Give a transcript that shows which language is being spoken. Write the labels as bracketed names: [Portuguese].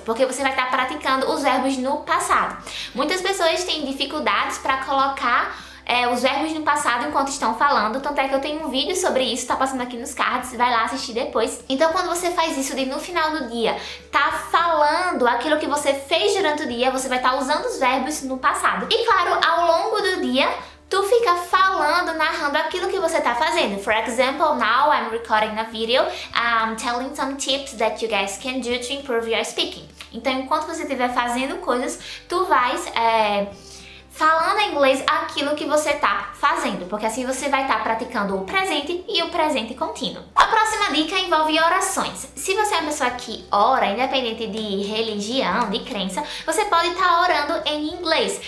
[Portuguese] Porque você vai estar praticando os verbos no passado. Muitas pessoas têm dificuldades para colocar os verbos no passado enquanto estão falando, tanto é que eu tenho um vídeo sobre isso, tá passando aqui nos cards, vai lá assistir depois. Então quando você faz isso de no final do dia, tá falando aquilo que você fez durante o dia, você vai estar usando os verbos no passado. E claro, ao longo do dia, tu fica falando, narrando aquilo que você tá fazendo. [English] For example, now I'm recording a video, telling some tips that you guys can do to improve your speaking. [Portuguese] Então enquanto você estiver fazendo coisas, tu vais falando em inglês aquilo que você tá fazendo, porque assim você vai estar praticando o presente e o presente contínuo. A próxima dica envolve orações. Se você é uma pessoa que ora, independente de religião, de crença, você pode estar orando em inglês.